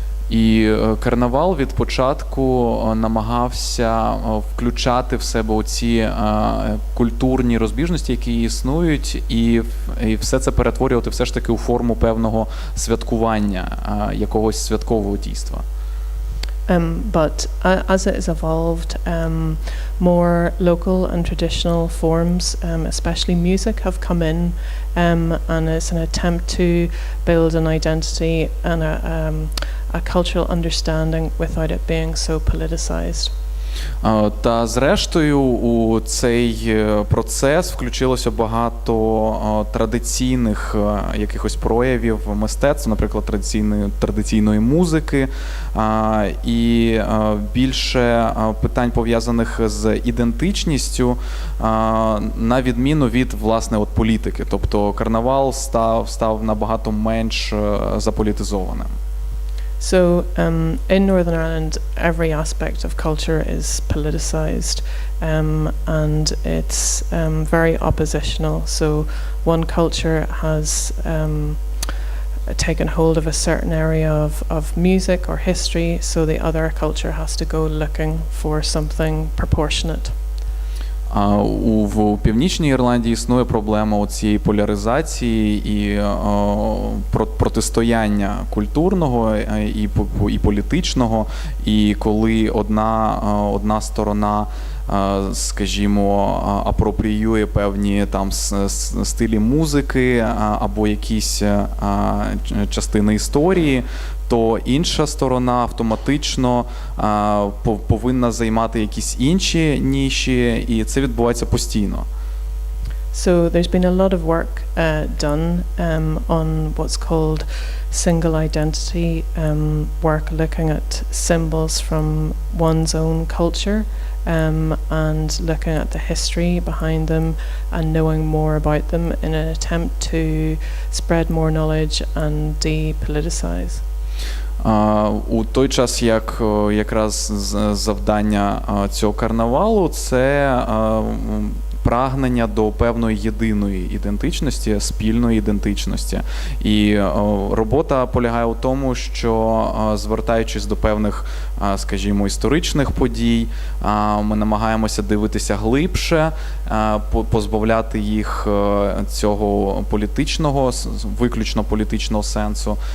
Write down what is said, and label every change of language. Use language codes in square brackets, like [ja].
[uk] І карнавал від початку намагався включати в себе оці культурні розбіжності, які існують, і все це перетворювати все ж таки у форму певного святкування, якогось святкового дійства. [en] But as it has evolved, more local and traditional forms, especially music, have come in, and it's an attempt to build an identity and a cultural understanding without it being so politicized. [uk] Та зрештою у цей процес включилося багато традиційних якихось проявів мистецтва, наприклад, традиційної музики, і більше питань пов'язаних з ідентичністю, на відміну від, власне, от політики. Тобто карнавал став набагато менш заполітизованим. [en] So in Northern Ireland, every aspect of culture is politicized, and it's very oppositional. So one culture has taken hold of a certain area of music or history, so the other culture has to go looking for something proportionate. [uk] В Північній Ірландії існує проблема цієї поляризації і протистояння культурного і політичного, і коли одна сторона, скажімо, апропріює певні там стилі музики або якісь частини історії, то інша сторона автоматично повинна займати якісь інші ніші, і це відбувається постійно. [en] So there's been a lot of work done on what's called single identity work, looking at symbols from one's own culture and looking at the history behind them and knowing more about them in an attempt to spread more knowledge and depoliticize. [uk] У той час, як якраз завдання цього карнавалу, це прагнення до певної єдиної ідентичності, спільної ідентичності. І робота полягає у тому, що звертаючись до певних, скажімо, історичних подій, ми намагаємося дивитися глибше, позбавляти їх цього політичного, виключно політичного сенсу.